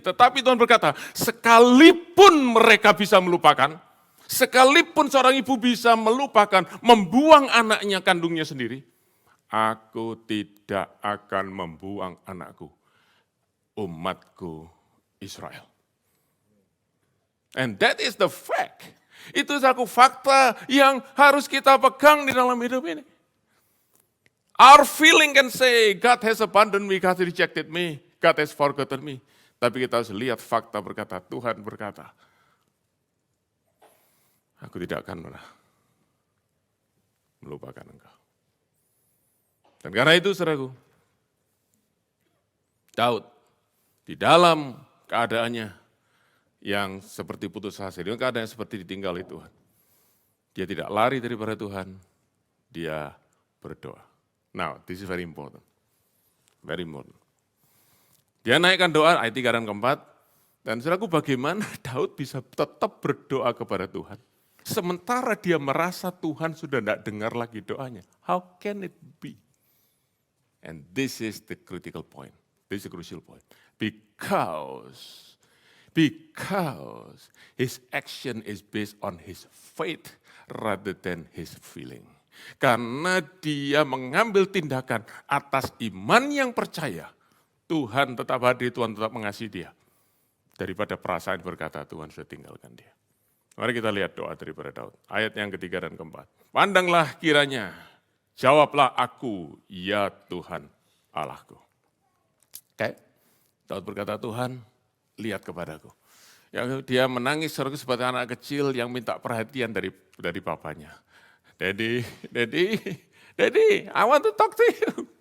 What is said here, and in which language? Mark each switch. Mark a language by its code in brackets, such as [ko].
[id] Tetapi Tuhan berkata, sekalipun mereka bisa melupakan, sekalipun seorang ibu bisa melupakan, membuang anaknya kandungnya sendiri, aku tidak akan membuang anakku, umatku Israel. [en] And that is the fact. [id] Itu satu fakta yang harus kita pegang di dalam hidup ini. [en] Our feeling can say, God has abandoned me, God rejected me, God has forgotten me. [id] Tapi kita harus lihat fakta berkata, Tuhan berkata, aku tidak akan pernah melupakan engkau. Dan karena itu, saudaraku, Daud di dalam keadaannya yang seperti putus asa, dengan keadaan seperti ditinggali Tuhan. Dia tidak lari daripada Tuhan, dia berdoa. [en] Now, this is very important. Very important. [id] Dia naikkan doa, ayat 3 dan keempat, dan saudaraku, bagaimana Daud bisa tetap berdoa kepada Tuhan? sementara dia merasa Tuhan sudah tidak dengar lagi doanya. [en] How can it be? And this is the critical point. This is the crucial point. Because his action is based on his faith rather than his feeling. [id] Karena dia mengambil tindakan atas iman yang percaya, Tuhan tetap hadir, Tuhan tetap mengasihi dia. Daripada perasaan berkata Tuhan sudah tinggalkan dia. Mari kita lihat doa daripada Daud. Ayat yang ketiga dan keempat. Pandanglah kiranya, jawablah aku, ya Tuhan Allahku. Oke, Daud berkata, Tuhan lihat kepadaku. Yang dia menangis seperti anak kecil yang minta perhatian dari papanya. [en] Daddy, I want to talk to you.